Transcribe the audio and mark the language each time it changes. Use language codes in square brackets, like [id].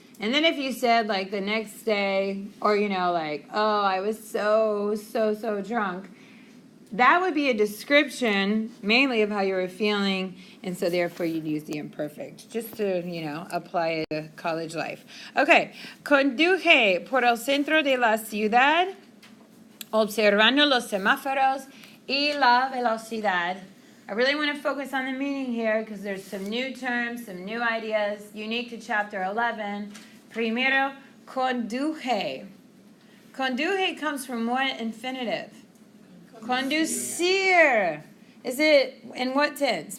[en] And then if you said like the next day, or like, oh, I was so drunk, that would be a description mainly of how you were feeling, and so therefore you'd use the imperfect just to, apply it to college life. [es] Okay, conduje por el centro de la ciudad, observando los semáforos y la velocidad. [en] I really want to focus on the meaning here because there's some new terms, some new ideas unique to chapter 11. [es] Primero, conduje. [en] Conduje comes from what infinitive? Conducir. Is it in what tense?